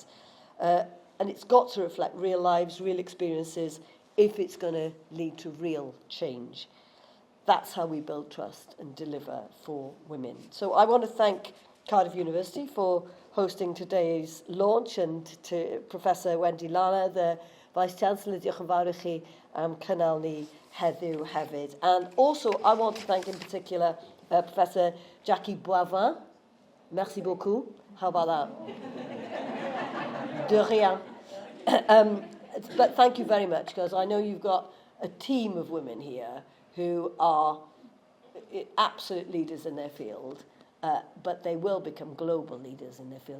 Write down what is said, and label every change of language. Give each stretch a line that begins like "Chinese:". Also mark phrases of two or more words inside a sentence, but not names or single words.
English: And it's got to reflect real lives, real experiences, if it's going to lead to real change. That's how we build trust and deliver for women. So I want to thank Cardiff University for hosting today's launch, and to Professor Wendy Lana, the Vice-Chancellor,
Welsh: diolch yn fawr I chi am cynnal ni heddiw hefyd.
English: And also, I want to thank in particular Professor Jackie Boivin.
French: Merci beaucoup.
English: How about that?
French: De rien.
English: But thank you very much, because I know you've got a team of women here who are absolute leaders in their field, but they will become global leaders in their field.